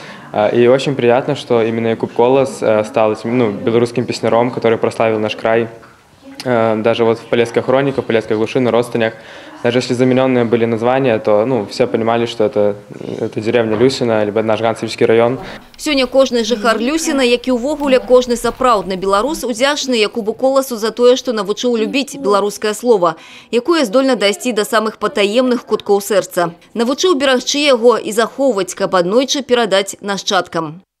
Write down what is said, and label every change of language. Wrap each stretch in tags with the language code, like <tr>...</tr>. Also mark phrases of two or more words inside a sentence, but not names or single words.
<ru>И очень приятно, что именно Якуб Колос стал белорусским песняром, который прославил наш край. Даже вот в Полесской хронике, в Полесской глуши, на Родственях, даже если замененные были названия, то все понимали, что это деревня Люсіна, либо наш Ганцавіцкі район.</ru> <be>Сёння кожны жыхар Люсіна, як і ўвогуле кожны сапраўдны беларус, удзячны Якубу Коласу за тое, што навучыў любіць беларускае слова, якое здольна дайсці да самых патаемных куткоў сэрца. Навучыў берагчы яго і захоўваць, каб аднойчы перадаць нашчадкам.</be>